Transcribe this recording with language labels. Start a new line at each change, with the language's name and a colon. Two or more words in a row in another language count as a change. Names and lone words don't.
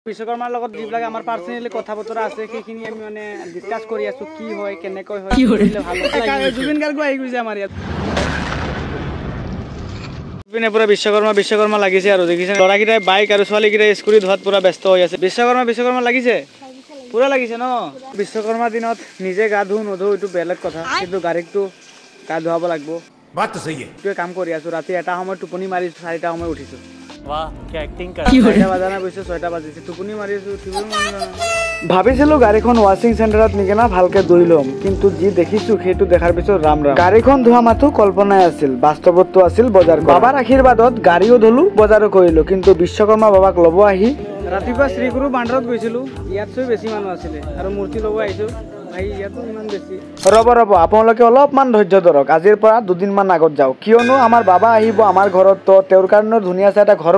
Assamese: বিশ্বকৰ্মাৰ লগত যিবিলাক আমাৰ পাৰ্সোনালি কথা বতৰা আছে সেইখিনি আমি মানে ডিসকাস কৰি আছো কি হয় কেনেকৈ হয় ভাল হয় জুবিন গাৰ্গ আহি গৈছে আমাৰ ইয়াত পিনে পুৰা বিশ্বকৰ্মা লাগিছে আৰু দেখিছে লৰাকিটাই বাইক আৰু ছোৱালীকিটাই স্কুটি ধোৱাত পুৰা ব্যস্ত হৈ আছে বিশ্বকৰ্মা লাগিছে পুৰা লাগিছে ন বিশ্বকৰ্মাৰ দিনত নিজে গা ধু নধু এইটো বেলেগ কথা কিন্তু গাড়ীটো গা ধুৱাব লাগিব
Hindi: बात तो सही है
Assamese: এইটোৱে কাম কৰি আছো ৰাতি এটা সময় টোপনি মাৰি 4টা সময় উঠিছো
Hindi: वाह क्या एक्टिंग कर
Assamese: 6টা বাজানা গৈছে 6টা বাজিছে টোপনি মাৰি আছো ভাবিছিলো গাড়ীখন
English: washing centerত
Assamese: নিকে না ভালকে ধুই লম কিন্তু যি দেখিছো সেইটো দেখাৰ পিছত ৰাম গাড়ীখন ধোৱা মাথো কল্পনাই আছিল বাস্তৱতো আছিল বজাৰ বাবাৰ আশীৰ্বাদত গাড়ীও ধুলো বজাৰো কৰিলো কিন্তু বিশ্বকৰ্মা বাবাক ল'ব আহি ৰাতিপুৱা শ্ৰীগুৰু বান্দাৰত গৈছিলো ইয়াতকৈ বেছি মানুহ আছিল আৰু মূৰ্তি ল'ব আহিছো ভাই ইয়াতো ইমান বেছি ৰব আপোনালোকে অলপমান ধৈৰ্য ধৰক আজিৰ পৰা দুদিনমান আগত যাও কিয়নো আমাৰ বাবা আহিব আমাৰ ঘৰত তো তেওঁৰ কাৰণে ধুনীয়া এটা ঘৰ